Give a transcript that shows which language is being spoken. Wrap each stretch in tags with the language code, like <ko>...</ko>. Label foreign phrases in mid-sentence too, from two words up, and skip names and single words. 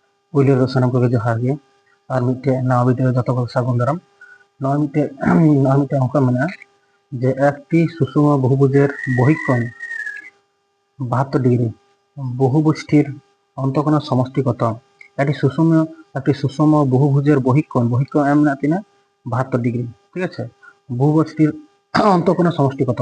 <sat>ᱯᱳᱭᱞᱳ ᱨᱮ ᱥᱟᱱᱟᱢ ᱠᱚᱜᱮ ᱡᱚᱦᱟᱨ ᱜᱮ ᱟᱨ ᱢᱤᱫᱴᱮᱡ ᱱᱟᱣᱟ ᱵᱷᱤᱰᱤᱭᱳ ᱨᱮ ᱡᱚᱛᱚ ᱠᱚ ᱥᱟᱹᱜᱩᱱ ᱫᱟᱨᱟᱢ। ᱱᱚᱣᱟ ᱢᱤᱫᱴᱮᱡ অঙ্ক মেনাᱜᱼᱟ</sat> <bn>যে একটি সুষম বহুভুজের বহিঃকোণ 72 ডিগ্রি বহুভুজটির অন্তঃকোণের সমষ্টি কত? একটি সুষম বহুভুজের বহিঃকোণ এম না তিনা 72 ডিগ্রি, ঠিক আছে? বহুভুজটির অন্তঃকোণের সমষ্টি কত?</bn>